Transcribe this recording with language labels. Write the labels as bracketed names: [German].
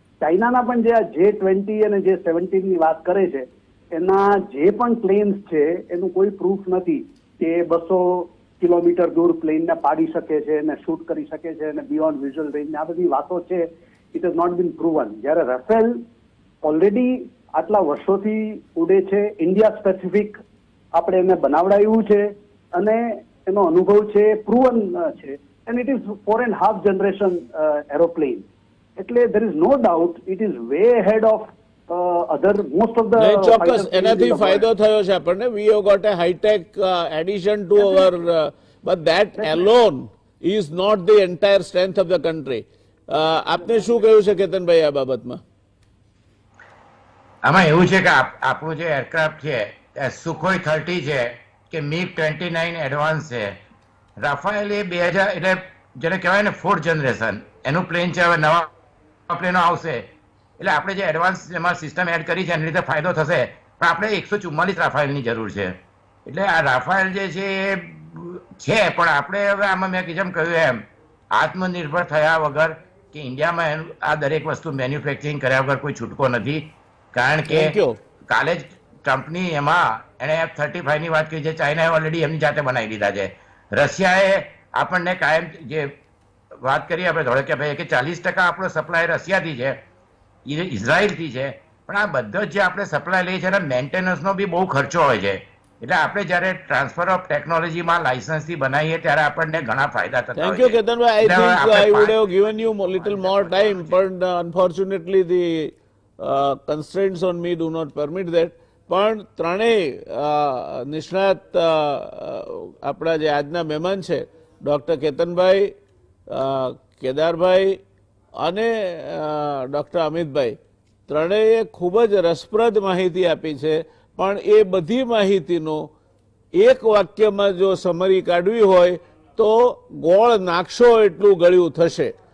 [Gujarati] ચાઇનાના પણ જે આ J-20 અને J-17 ની વાત કરે છે, એના જે પણ પ્લેન્સ છે એનું કોઈ પ્રૂફ નથી કે 200 કિલોમીટર દૂર પ્લેનને પાડી શકે છે અને શૂટ કરી શકે છે અને બિયોન્ડ વિઝ્યુઅલ રેન્જ, આ બધી વાતો છે, [English] It has not been proven. [Gujarati] જ્યારે રફેલ ઓલરેડી આટલા વર્ષોથી ઉડે છે, ઇન્ડિયા સ્પેસિફિક આપણે એને બનાવડાવ્યું છે અને એનો અનુભવ છે, પ્રૂવન છે, [English] And it is 4.5 generation aeroplane. એટલે there is no doubt it is way ahead of other most of the [Gujarati] ચોક્કસ એનાથી ફાયદો થયો છે આપણને. [English] we have got a high tech addition to our but that alone is not the entire strength of the country. [Gujarati] આપને શું કહ્યું છે કેતનભાઈ આ બાબતમાં? આમાં એવું છે કે આપણું જે એરક્રાફ્ટ છે સુખોઈ 30 છે કે MiG-29 એડવાન્સ છે, રાફાએલ એ 2000 એટલે જેને કહેવાય ને 4th જનરેશન એનું પ્લેન છે. હવે નવા પ્લેનો આવશે એટલે આપણે જે એડવાન્સ એમાં સિસ્ટમ એડ કરી છે એની રીતે ફાયદો થશે, પણ આપણે 144 રાફાએલની જરૂર છે. એટલે આ રાફાએલ જે છે એ છે, પણ આપણે હવે આમાં મેં જેમ કહ્યું એમ આત્મનિર્ભર થયા વગર કે ઇન્ડિયામાં આ દરેક વસ્તુ મેન્યુફેક્ચરિંગ કર્યા વગર કોઈ છૂટકો નથી. કારણ કે કાલે જ ટ્રમ્પની એમાં એણે F-35 ની વાત કરી છે, ચાઇનાએ ઓલરેડી એમની જાતે બનાવી દીધા છે. રશિયાએ આપણને કાયમ જે વાત કરીએ આપણે ધોળકે ભાઈ કે 40% આપણો સપ્લાય રશિયાથી છે, ઇઝરાયલથી છે, પણ આ બધો જે આપણે સપ્લાય લઈએ છીએ એના મેન્ટેનન્સનો બી બહુ ખર્ચો હોય છે. એટલે આપણે જ્યારે ટ્રાન્સફર ઓફ ટેકનોલોજીમાં લાયસન્સથી બનાવીએ ત્યારે આપણને ઘણા ફાયદા થતા હોય છે. [English] Thank you Ketanbhai. I think I would have given you a little more time, but unfortunately the constraints on me do not permit that. [Gujarati] પણ ત્રણેય નિષ્ણાત આપણા જે આજના મહેમાન છે ડૉક્ટર કેતનભાઈ, કેદારભાઈ અને ડૉક્ટર અમિતભાઈ, ત્રણેય ખૂબ જ રસપ્રદ માહિતી આપી છે, પણ એ બધી માહિતીનો એક વાક્યમાં જો સમરી કાઢવી હોય તો ગોળ નાખશો એટલું ગળ્યું થશે.